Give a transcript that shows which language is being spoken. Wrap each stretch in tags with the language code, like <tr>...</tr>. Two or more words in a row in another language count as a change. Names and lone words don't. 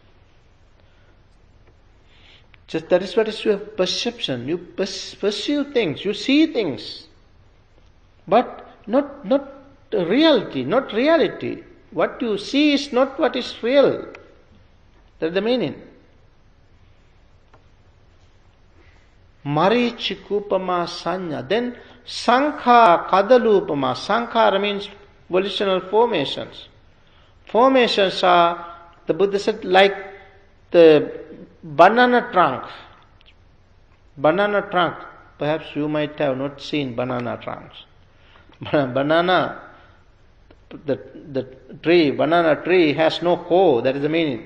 <en>Just that is what is your perception. You pursue things, you see things. But not reality, not reality. What you see is not what is real. That's the meaning.</en> <pa>Marichikupama sanya. Then sankha kadalupama.</pa> <en>Sankhara means volitional formations. Formations are, the Buddha said, like the banana trunk. Banana trunk. Perhaps you might have not seen banana trunks. Banana tree has no core. That is the meaning.</en>